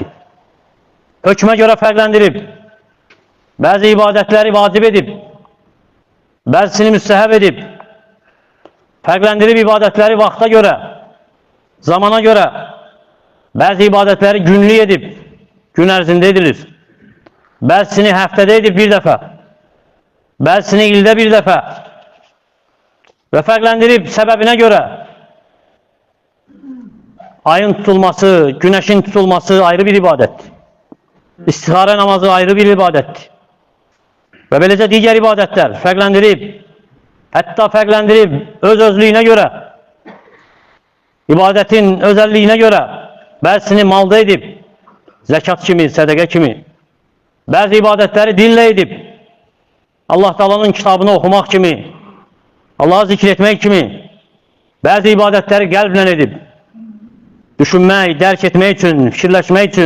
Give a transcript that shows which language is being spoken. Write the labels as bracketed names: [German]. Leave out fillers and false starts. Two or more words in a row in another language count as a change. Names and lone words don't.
[Azerbaijani] Hökmə görə fərqləndirib, bəzi ibadətləri vacib edib, bəzisini müstəhəb edib, fərqləndirib ibadətləri vaxta görə, zamana görə, bəzi ibadətləri günlük edib, gün ərzində edilir, bəzisini həftədə edib bir dəfə, bəzisini ildə bir dəfə və fərqləndirib səbəbinə görə. [Turkish] Ayın tutulması, güneşin tutulması ayrı bir ibadettir. İstihare namazı ayrı bir ibadettir. Ve böylece diğer ibadetler fərqləndirib, [Azerbaijani] hətta fərqləndirib öz-özlüyünə görə, ibadetin özəlliyinə görə, bəzisini malda edib, zekat kimi, sədəqə kimi, bəzi ibadetləri dinlə edib, Allah Taala'nın kitabını oxumaq kimi, Allah'ı zikr etmək kimi, bəzi ibadetləri qəlblə edib, düşünmək, dərk etmək üçün, fikirləşmək üçün.